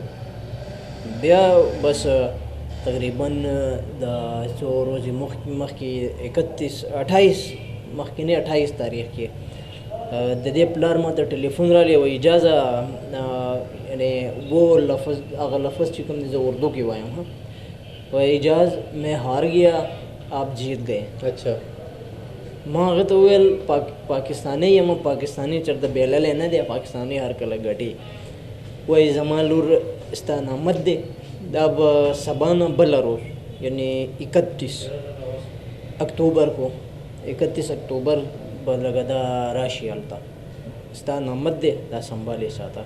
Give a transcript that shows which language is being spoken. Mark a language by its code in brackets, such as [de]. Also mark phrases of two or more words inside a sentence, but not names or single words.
[ps] بیا بس تقریبا د څو ورځې مخکې 28 تاریخ کې د دې پلار ما ته ټلیفون رالی و اجازه، یعنی وہ هغه لفظ چې کوم دی زه اردو کې وایم، و اجاز [ur] میں ہار گیا آپ جیت گئے. اچھا. [ps] ما هغه ته وویل پاکستانی یم، پاکستانی چېرته بیللی نه دی، پاکستانی هر کله ګټي. وایي زما لور ستا نامت دی، دا به سبا نه بله روز یعنی 31 اکتوبر کو 31 اکتوبر به لږه دا راشي هلته، ستا نامت دی، دا سنبالې ساته.